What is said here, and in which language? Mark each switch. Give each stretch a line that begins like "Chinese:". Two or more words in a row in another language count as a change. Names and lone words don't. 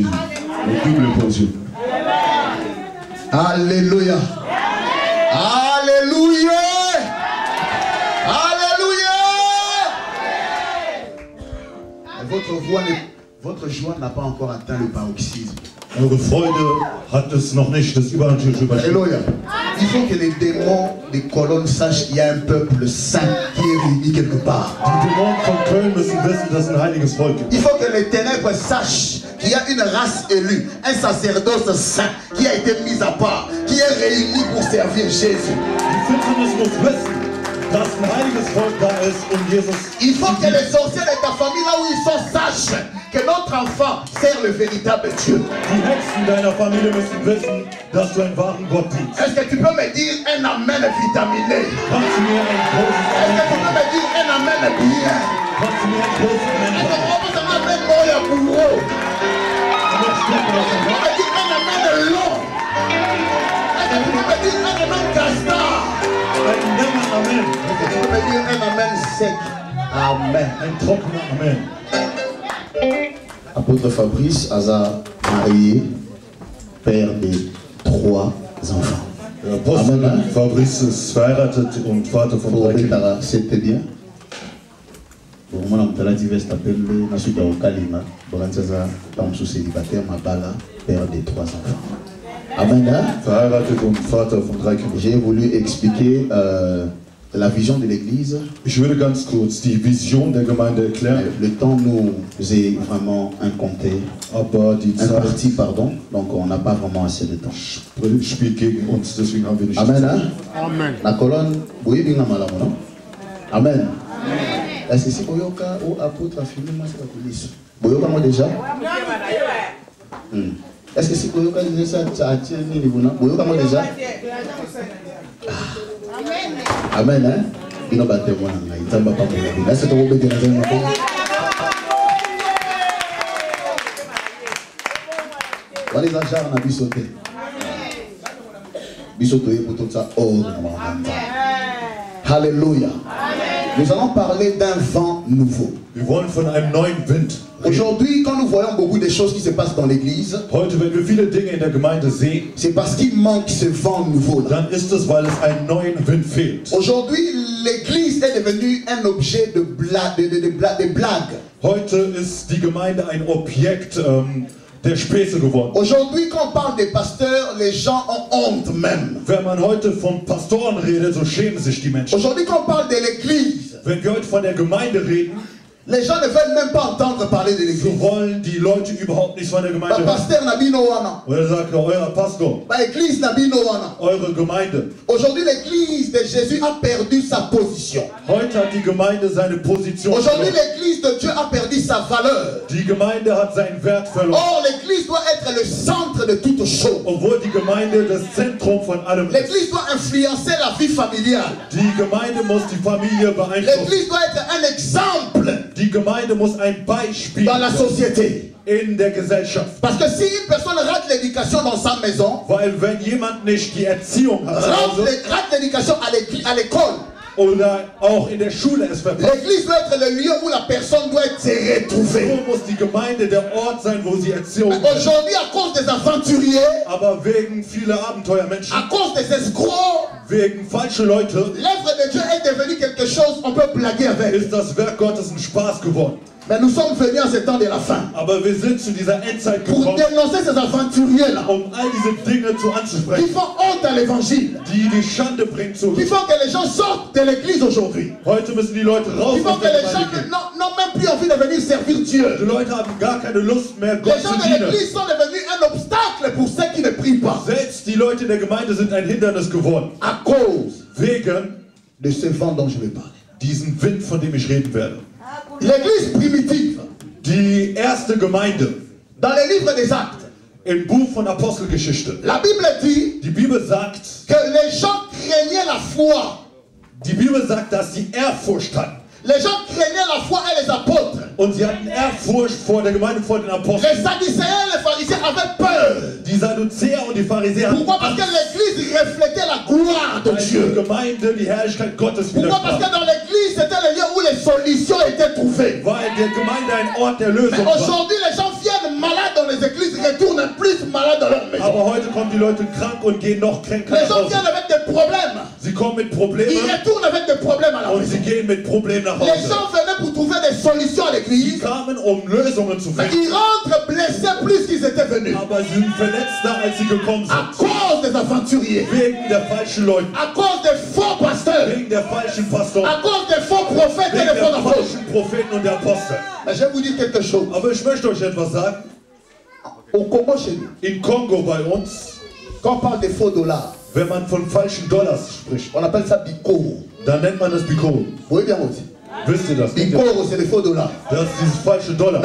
French: Le double pour Dieu. Alléluia. Alléluia. Alléluia. Votre joie n'a pas encore atteint le paroxysme.
German: Eure Freude hat es noch nicht das Übernatürliche überschritten.
French: Alléluia. Il faut que les démons des colonnes sachent qu'il y a un peuple saint qui est réuni quelque part.
German: Die Dämonen von Köln müssen wissen, dass ein heiliges Volk gibt.
French: Il faut que les ténèbres sachent qu'il y a une race élue, un sacerdoce saint qui a été mis à part, qui est réuni pour servir Jésus.
German: Die Finsternis muss wissen, dass ein heiliges Volk da ist, Jesus.
French: Il faut que les sorciers de ta famille, là où ils sont, sachent que notre enfant sert le véritable Dieu.
German: Die Hexen deiner Familie müssen wissen, dass du einen wahren Gott dienst.
French: Est-ce que tu peux me dire un amen vitaminé?
German: Kannst du mir ein großes
French: Est-ce que tu peux me dire un amen bien?
German: Kannst du mir ein großes Amen
French: Est-ce
German: sagen?
French: que tu peux me dire un amen bourreau? Est-ce que tu peux me dire un amen long? Est-ce que tu peux me dire un amen castard?
German: Ein Amen, Amen.
French: Est-ce que tu peux me dire un amen sec? Amen.
German: Ein trockener Amen.
French: Apôtre Fabrice Aza marié, père de 3 enfants.
German: Der Apostel Fabrice ist verheiratet und Vater von 3 Kindern.
French: C'était bien. Bon, moi, je suis divers appelé, je suis dans le Kalima, je suis célibataire, père de 3 enfants. Amen.
German: Verheiratet und Vater von 3 Kindern.
French: J'ai voulu expliquer la vision de l'église.
German: Ich würde ganz kurz die Vision der Gemeinde erklären.
French: Le temps nous est vraiment incompté.
German: Aber die Zeit
French: Imparti, pardon. Donc on n'a pas vraiment assez de temps.
German: spielt gegen uns, deswegen haben wir nicht.
French: Amen. Hein? Amen. La colonne, vous voyez bien Amen. Amen. Est-ce que c'est Boyoka ou apôtre affirmé moi c'est la police? Boyoka moi déjà? Est-ce que c'est Boyoka déjà ça a tiré ni les bonhommes? Boyoka moi déjà? Amen. Hein? Il n'a pas témoin. Il t'a pas pour est-ce que tu vas obéir dans un moment? Voilà les achats on a bisoté. Bisoté pour tout ça. Oh, Alléluia. Nous allons parler d'un vent nouveau.
German: Wir wollen von einem neuen Wind.
French: Aujourd'hui, quand nous voyons beaucoup de choses qui se passent dans l'église,
German: Heute, wenn wir viele Dinge in der Gemeinde sehen,
French: c'est parce qu'il manque ce vent nouveau là.
German: dann ist es, weil es einen neuen Wind fehlt.
French: Aujourd'hui, l'église est devenue un objet de blague.
German: Heute ist die Gemeinde ein Objekt der Späße geworden.
French: Aujourd'hui, quand on parle des pasteurs, les gens ont honte même.
German: Wenn man heute von Pastoren redet, so schämen sich die Menschen.
French: Aujourd'hui, quand on parle de l'église,
German: Wenn wir heute von der Gemeinde reden,
French: les gens ne veulent même pas entendre parler de
German: so
French: l'église.
German: wollen die Leute überhaupt nichts von der Gemeinde
French: Le
German: hören.
French: pasteur Nabino Wana,
German: Oder sagt euer Pastor,
French: l'église Nabino Wana.
German: eure Gemeinde.
French: Aujourd'hui, l'église de Jésus a perdu sa position.
German: Heute hat die Gemeinde seine Position
French: Aujourd'hui,
German: verloren.
French: l'église de Dieu a perdu sa valeur.
German: Die Gemeinde hat seinen Wert verloren.
French: Or, l'église doit être le centre de toute chose.
German: Obwohl die Gemeinde das Zentrum von allem ist.
French: L'église doit influencer la vie familiale.
German: Die Gemeinde muss die Familie beeinflussen.
French: L'église doit être un exemple
German: Die Gemeinde muss ein Beispiel
French: dans la société.
German: in der Gesellschaft.
French: Parce que si une personne rate l'éducation dans sa maison,
German: Weil wenn jemand nicht die Erziehung hat zu Hause
French: rate l'éducation à l'école,
German: oder auch in der Schule es verpasst,
French: l'église doit être le lieu où la personne doit être retrouvée.
German: so muss die Gemeinde der Ort sein, wo sie Erziehung hat.
French: Aujourd'hui, à cause des aventuriers,
German: Aber wegen vieler Abenteuermenschen,
French: à cause des escrocs,
German: wegen falsche Leute,
French: l'œuvre de Dieu est devenue quelque chose on peut blaguer avec.
German: ist das Werk Gottes ein Spaß geworden.
French: Mais nous sommes venus en ce temps de la fin
German: Aber wir sind zu dieser Endzeit
French: pour
German: gekommen,
French: dénoncer ces aventuriers-là
German: all diese Dinge
French: qui
German: anzusprechen,
French: font honte à l'évangile,
German: die Schande bringen zu.
French: qui font que les gens sortent de l'église aujourd'hui,
German: Heute müssen die Leute raus
French: qui font
German: aus
French: que
German: der
French: les gens
German: Gemeinde gehen.
French: n'ont même plus envie de venir servir
German: Die
French: Dieu.
German: Leute haben gar keine Lust mehr, Gott
French: Les
German: zu
French: gens de
German: dienen.
French: l'église sont devenus un obstacle pour ceux qui ne prient pas
German: Selbst die Leute der Gemeinde sind ein Hindernis geworden.
French: à cause
German: Wegen
French: de ce vent dont je vais parler.
German: diesem Wind, von dem ich reden werde.
French: L'église primitive,
German: Die erste Gemeinde
French: dans les livres des actes,
German: Im Buch von Apostelgeschichte.
French: La Bible dit
German: Die Bibel sagt,
French: que les gens craignaient la foi.
German: die Bibel sagt, dass sie Ehrfurcht hatten.
French: Les gens craignaient la foi et les apôtres.
German: Und sie hatten Ehrfurcht vor der Gemeinde, vor den
French: Les
German: Aposteln.
French: Sadducéens et les pharisiens avaient peur.
German: Die Sadduzäer und die Pharisäer hatten
French: Pourquoi? Parce que l'église reflétait la gloire de
German: Angst, weil die
French: Dieu.
German: Gemeinde die Herrlichkeit Gottes
French: Pourquoi? Parce que
German: widersprach.
French: dans l'église, c'était le lieu où les solutions étaient trouvées.
German: Weil der Gemeinde ein Ort der
French: Mais
German: Lösung war.
French: aujourd'hui, les gens viennent malades dans les églises, retournent plus malades dans leur maison.
German: Aber heute kommen die Leute krank und gehen noch kränker
French: Les
German: nach
French: gens
German: Hause.
French: viennent avec des problèmes.
German: Sie kommen mit
French: Ils
German: Problemen
French: retournent avec des problèmes à la
German: und
French: maison.
German: sie gehen mit Problemen nach
French: Les
German: Hause.
French: gens venaient pour trouver des solutions à
German: Sie
French: l'église.
German: kamen, um Lösungen zu
French: Mais
German: finden.
French: ils rentrent blessés plus qu'ils étaient venus.
German: Aber sie sind verletzter, als sie gekommen
French: À
German: sind.
French: cause des aventuriers.
German: Wegen der falschen Leute.
French: À cause des faux pasteurs.
German: Wegen der falschen Pastoren.
French: À cause des faux prophètes et
German: Wegen
French: des faux
German: der
French: apôtres.
German: falschen Propheten und der Apostel.
French: Mais je vais vous dire quelque chose.
German: Aber ich möchte euch etwas sagen.
French: Au Congo chez nous,
German: In Kongo bei uns,
French: quand on parle des faux dollars,
German: wenn man von falschen Dollars spricht,
French: on appelle ça Bikoro.
German: dann nennt man das Bikoro.
French: Vous voyez bien aussi.
German: Wisst ihr das?
French: Bikoro, c'est les faux dollars.
German: Das ist dieses falsche Dollar.